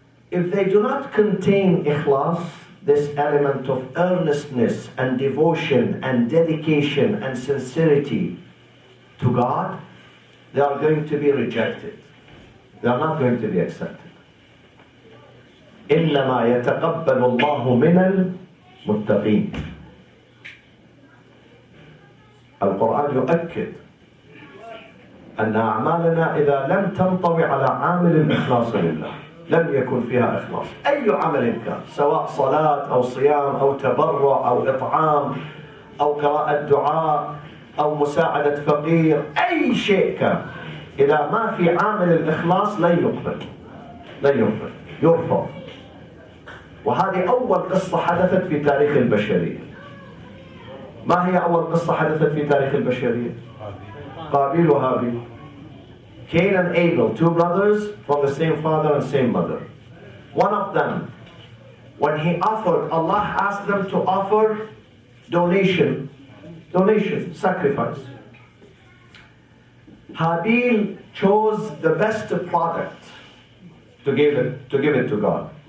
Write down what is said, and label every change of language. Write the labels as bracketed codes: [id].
[en] if they do not contain ikhlas, this element of earnestness and devotion and dedication and sincerity to God, they are going to be rejected. They are not going to be accepted. [ar] إنما يتقبل الله من المتقين. القرآن يؤكد أن أعمالنا إذا لم تنطوي على عامل الإخلاص لله لم يكن فيها إخلاص. أي عمل كان، سواء صلاة أو صيام أو تبرع أو إطعام أو قراءة دعاء أو مساعدة فقير، أي شيء كان، إذا ما في عامل الإخلاص لن يقبل، لن يقبل، يرفض. وهذه أول قصة حدثت في تاريخ البشرية. ما هي أول قصة حدثت في تاريخ البشرية؟ قابيل وهابيل. [en] Cain and Abel, two brothers from the same father and same mother. One of them, when he offered, Allah asked them to offer donation, sacrifice. Habil chose the best product to give it to God.